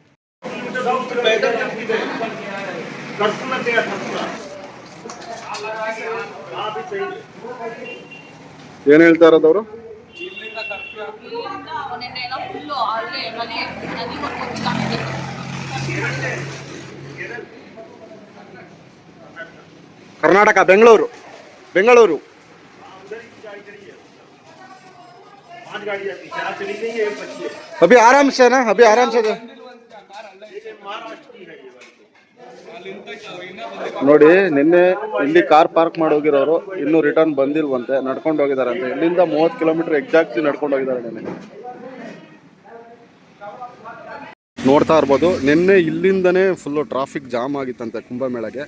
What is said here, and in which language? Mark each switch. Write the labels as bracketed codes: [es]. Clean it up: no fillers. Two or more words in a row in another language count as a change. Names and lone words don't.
[kn] ಏನು ಹೇಳ್ತಾ ಇರೋದವರು? ಕರ್ನಾಟಕ, ಬೆಂಗಳೂರು. [hi] अभी आराम से ना, अभी आराम से ನೋಡಿ. [kn] ನಿನ್ನೆ ಇಲ್ಲಿ [en] car park [kn] ಮಾಡಿ ಹೋಗಿರೋರು ಇನ್ನೂ ರಿಟರ್ನ್ ಬಂದಿಲ್ವಂತೆ, ನಡ್ಕೊಂಡು ಹೋಗಿದಾರಂತೆ. ಇಲ್ಲಿಂದ 30 [en] kilometer exactly [kn] ನಡ್ಕೊಂಡು ಹೋಗಿದ್ದಾರೆ. ನಿನ್ನೆ ನೋಡ್ತಾ ಇರ್ಬೋದು, ನಿನ್ನೆ ಇಲ್ಲಿಂದನೇ [en] full traffic jam [kn] ಆಗಿತ್ತಂತೆ ಕುಂಭಮೇಳಗೆ.